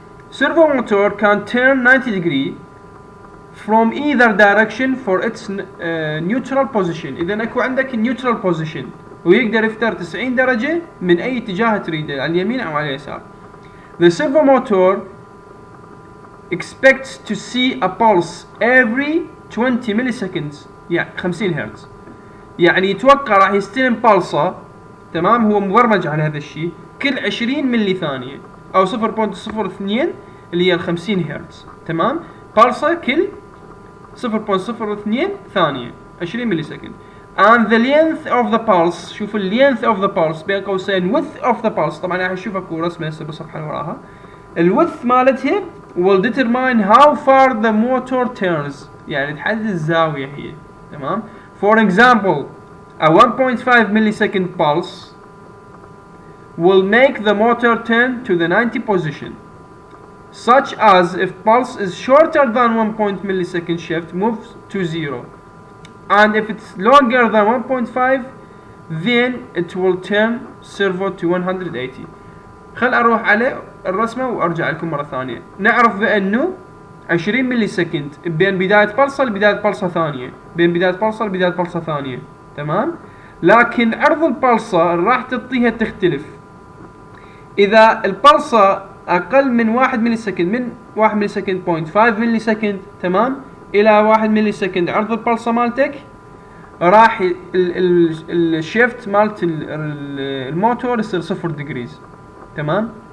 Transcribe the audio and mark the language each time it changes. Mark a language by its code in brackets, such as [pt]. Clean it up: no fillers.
[en] servo motor can turn 90 degree from either direction for its neutral position. [ar] اذا اكو عندك neutral position ويقدر يفتر 90 درجة من أي اتجاه تريده، على اليمين أو على اليسار. [en] The servo motor expects to see a pulse every 20 milliseconds، [ar] يعني 50 هرتز، يعني يتوقع راح يستلم بلصة، تمام، هو مبرمج على هذا الشيء، كل 20 ملي ثانية أو 0.02 اللي هي ال 50 هرتز، تمام، بلصة كل 0.02 ثانية 20 ملي سكند. [en] and the length of the pulse، [ar] شوف ال [en] length of the pulse [ar] بين قوسين [en] width of the pulse، [ar] طبعا راح نشوف اكو رسمة هسه بالصفحة اللي وراها. [en] ال width مالتها will determine how far the motor turns، [ar] يعني تحدد الزاوية هي. تمام. [en] for example a 1.5 millisecond pulse will make the motor turn to the 90 position, such as if pulse is shorter than 1 millisecond shift moves to 0, and if it's longer than 1.5 then it will turn servo to 180. [ar] خل اروح على الرسمة وارجع لكم مرة ثانية. نعرف بانه 20 ملي سكند بين بداية بلصة لبداية بلصة ثانية، بين بداية بلصة لبداية بلصة ثانية. تمام. لكن عرض البلصة راح تعطيها تختلف. اذا البلصة اقل من 1 ملي سكند، من 1 ملي سكند 0.5 ملي سكند، تمام، الى 1 ملي سكند عرض البلصة مالتك، راح الشيفت مالت الموتور يصير 0 ديجريز. تمام.